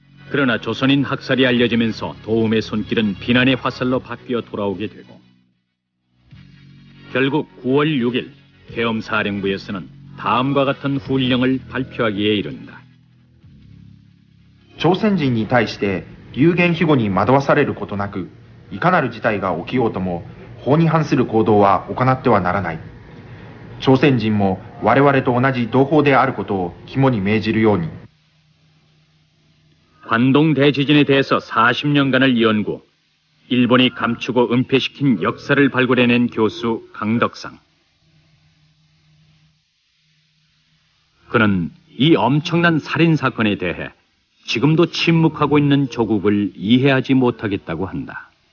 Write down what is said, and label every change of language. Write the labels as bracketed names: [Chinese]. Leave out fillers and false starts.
[Korean] 그러나 조선인 학살이 알려지면서 도움의 손길은 비난의 화살로 바뀌어 돌아오게 되고 결국 9월 6일 계엄사령부에서는 다음과 같은 훈령을 발표하기에 이른다. [Japanese] 朝鮮人に対して流言飛語に惑わされることなく、いかなる事態が起きようとも法に反する行動は行ってはならない。朝鮮人も我々と同じ同胞であることを肝に銘じるように。 [Korean] 관동 대지진에 대해서 40년간을 연구, 일본이 감추고 은폐시킨 역사를 발굴해낸 교수 강덕상. 그는 이 엄청난 살인사건에 대해 지금도 침묵하고 있는 조국을 이해하지 못하겠다고 한다.